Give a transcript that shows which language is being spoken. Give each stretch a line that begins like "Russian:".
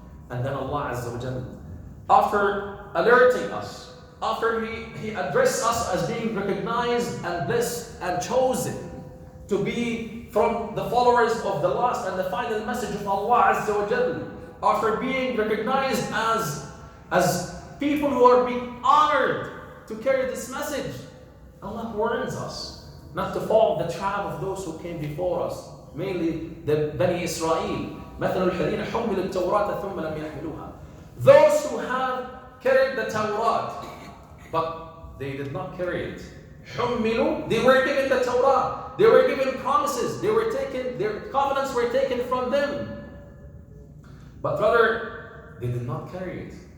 English: And then Allah Azza wa Jalla, after alerting us, after He addressed us as being recognized and blessed and chosen to be from the followers of the last and the final message of Allah Azza wa Jalla, after being recognized as people who are being honored to carry this message, Allah warns us not to fall in the trap of those who came before us, mainly the Bani Israel.
Arabic: مثل الذين حملوا التوراة ثم لم يحملوها.
English: Those who have carried the Torah, but they did not carry it. حملوا, they were given the Torah, they were given promises, their covenants were taken from them, but rather they did not carry it.